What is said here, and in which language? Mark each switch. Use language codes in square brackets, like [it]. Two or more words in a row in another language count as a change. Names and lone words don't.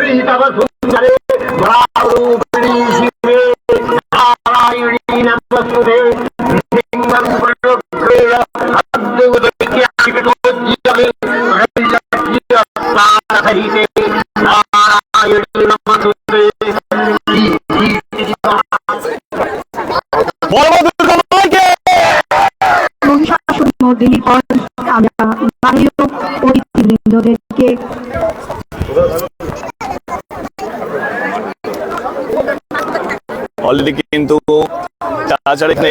[sa] तव सुंदरे द्वारूपिणी शिवे नारायणी नमस्तुते लिंगं प्रलक्ष्य अद्भुतज्ञानविनोद्यमे रैलज्ञानसहिते नारायणी नमस्तुते [bn] মহিষাসুরমর্দিনীর পর আমরা মাননীয় অতিথিবৃন্দদেরকে অলরেডি কিন্তু তাছাড়া এখানে